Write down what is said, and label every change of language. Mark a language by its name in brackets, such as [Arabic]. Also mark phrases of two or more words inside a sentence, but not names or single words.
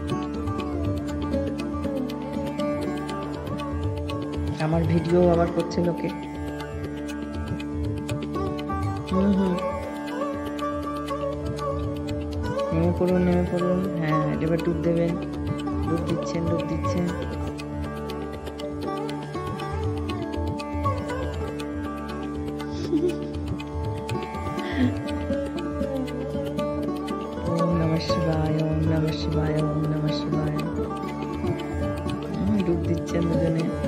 [Bangla] আমার ভিডিও আবার করছে লোকে। নেমে পড়ুন, নেমে পড়ুন। হ্যাঁ, এবার ডুব দেবেন। ডুব দিচ্ছেন, ডুব দিচ্ছেন। [Sanskrit] ওম নমঃ শিবায়, ওম নমঃ শিবায়, ওম নমঃ শিবায়। [Bangla] ডুব দিচ্ছেন দুজনে।